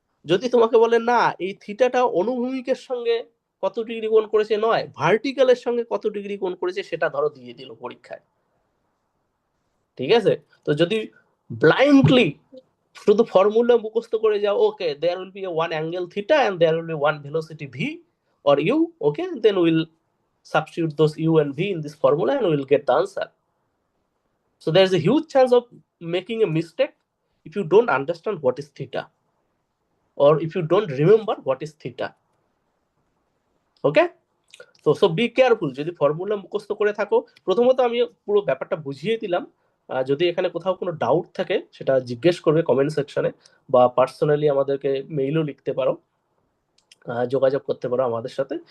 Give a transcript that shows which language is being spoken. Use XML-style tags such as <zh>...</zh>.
<bn>যদি তোমাকে বলে না এই থিটাটা অনুভূমিকের সঙ্গে কত ডিগ্রি কোণ করেছে নয়, ভার্টিক্যালের সঙ্গে কত ডিগ্রি কোণ করেছে সেটা ধরো দিয়ে দিল পরীক্ষায়। ঠিক আছে? তো যদি ব্লাইন্ডলি শুধু ফর্মুলা মুখস্থ করে যাও,</bn> <en>Okay there will be a one angle theta and there will be one velocity v or u, okay, then we'll substitute those u and v in this formula and we'll get the answer. So there's a huge chance of making a mistake if you don't understand what is theta or if you don't remember what is theta. Okay, so be careful</en> <bn>যদি formula মুখস্থ করে থাকো। প্রথমত আমি পুরো ব্যাপারটা বুঝিয়ে দিলাম। যদি এখানে কোথাও কোনো ডাউট থাকে সেটা জিজ্ঞেস করবে কমেন্ট সেকশনে, বা পার্সোনালি আমাদেরকে মেইলও লিখতে পারো, যোগাযোগ করতে পারো আমাদের সাথে।</bn>